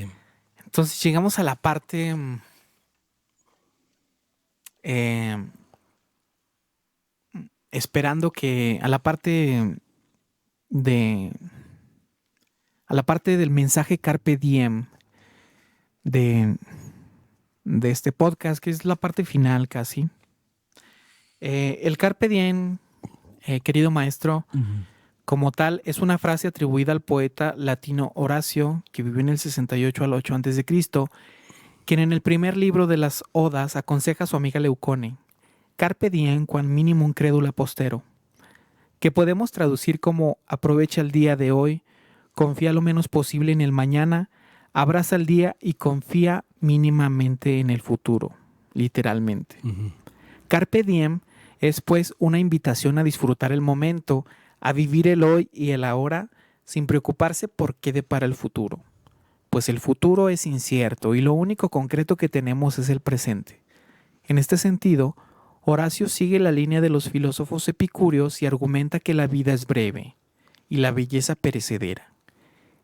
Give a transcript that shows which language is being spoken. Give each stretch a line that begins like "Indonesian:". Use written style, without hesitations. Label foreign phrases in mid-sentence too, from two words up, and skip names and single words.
Spanish: Entonces llegamos a la parte esperando que a la parte del mensaje
Latin: Carpe Diem
Spanish: de este podcast, que es la parte final casi. El
Latin: Carpe Diem,
Spanish: querido maestro, Uh-huh. como tal, es una frase atribuida al poeta latino Horacio, que vivió en el 68 al 8 a.C., quien en el primer libro de las Odas aconseja a su amiga Leucone,
Latin: Carpe diem quam minimum credula postero,
Spanish: que podemos traducir como aprovecha el día de hoy, confía lo menos posible en el mañana, abraza el día y confía mínimamente en el futuro, literalmente. Uh-huh.
Latin: Carpe diem
Spanish: es pues una invitación a disfrutar el momento, a vivir el hoy y el ahora sin preocuparse por qué depara el futuro. Pues el futuro es incierto y lo único concreto que tenemos es el presente. En este sentido, Horacio sigue la línea de los filósofos epicúreos y argumenta que la vida es breve y la belleza perecedera.